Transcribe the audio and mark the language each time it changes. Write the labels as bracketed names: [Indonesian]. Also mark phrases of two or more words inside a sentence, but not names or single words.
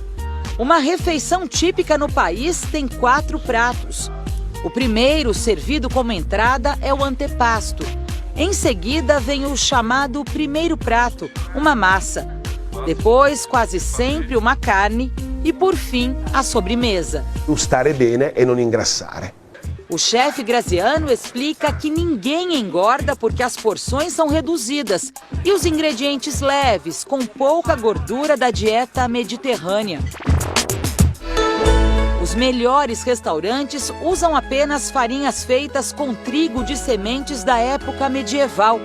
[Portuguese] Uma refeição típica no país tem 4 pratos. O primeiro, servido como entrada, é o antepasto. Em seguida, vem o chamado primeiro prato, uma massa. Depois, quase sempre, uma carne. E, por fim, a sobremesa. [Italian] Stare bene e non ingrassare. [Portuguese] O chefe Graziano explica que ninguém engorda porque as porções são reduzidas e os ingredientes leves, com pouca gordura da dieta mediterrânea. Os melhores restaurantes usam apenas farinhas feitas com trigo de sementes da época medieval.